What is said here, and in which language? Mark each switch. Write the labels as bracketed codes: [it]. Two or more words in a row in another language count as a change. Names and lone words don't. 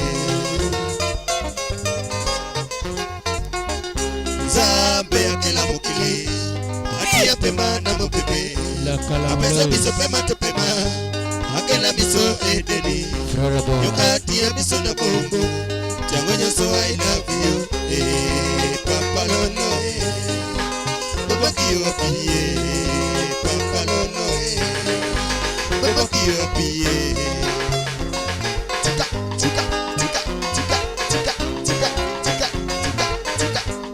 [ln] Zambe akela mukili hati ya pema na mupepe apesa biso pema tepema akela biso edeni yokati ya biso na bongo jango nyoso [en] I love you papa [ln] lolo babaki wapie papa lolo babaki wapie. Tika tika tika tika tika tika tika tika